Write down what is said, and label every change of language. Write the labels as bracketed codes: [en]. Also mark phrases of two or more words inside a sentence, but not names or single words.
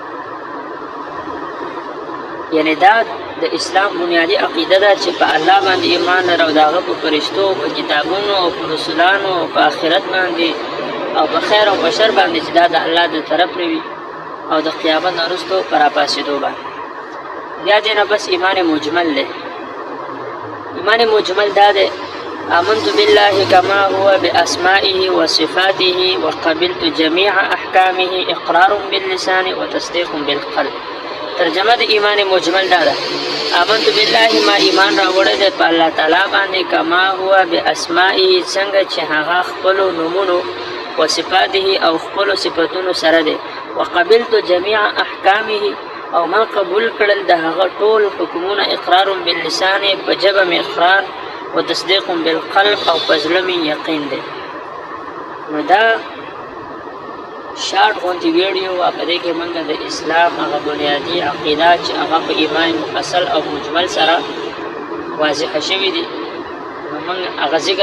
[ps] یعنی دا د اسلام بنیادي عقیده ده چې په الله باندې ایمان لرو، د هغه په فرښتو، په کتابونو او په رسولانو او په آخرت باندې او په خیر او په شر باندې چې دا د الله د طرف نه وي او د قیامت نه وروسته په راپاڅېدو باندې. بیا دې نه بس ایمان مجمل دی. ایمان مجمل دا دی: [ar] آمنت بالله كما هو بأسمائه وصفاته وقبلت جميع أحكامه إقرار باللسان وتصديق بالقلب. [ps] ترجمه د ایمان مجمل دا ده [ar] آمنت بالله [ps] ما ایمان راوړی دی په الله تعالی باندې [ar] کما هو باسمائه [ps] څنګه چې هغه خپل نومونو او صفاته او خپل صفاتونو سره دی [ar] وقبلت جميع احکامه [ps] او ما قبول کړل د هغه ټول حکمونه [ar] اقرار باللسان [ps] په جبه می اقرار [ar] وتصديق بالقلب [ps] او په زړه می یقین دی نو دا شارټ غونډې ویډیو په دې کې موږ د اسلام هغه بنیادی عقیده چې هغه په ایمان مفصل او مجمل سره واضح شوی دي موږ هغه ذکر